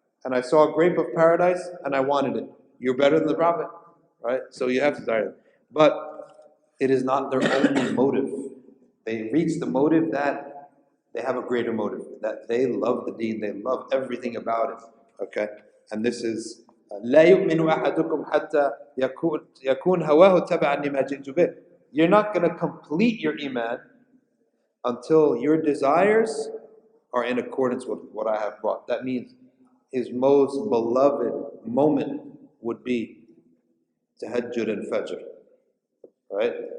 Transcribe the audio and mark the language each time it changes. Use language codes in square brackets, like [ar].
[en] And I saw a grape of paradise and I wanted it. You're better than the Prophet. Right? So you have to desire it. But it is not their only motive. They reach the motive that they have a greater motive, that they love the deen, they love everything about it. Okay? And this is [ar] لا يؤمن أحدكم حتى يكون هواه تبعا لما جئت به. [en] You're not going to complete your iman until your desires are in accordance with what I have brought. That means his most beloved moment would be tahajjud and fajr. Right?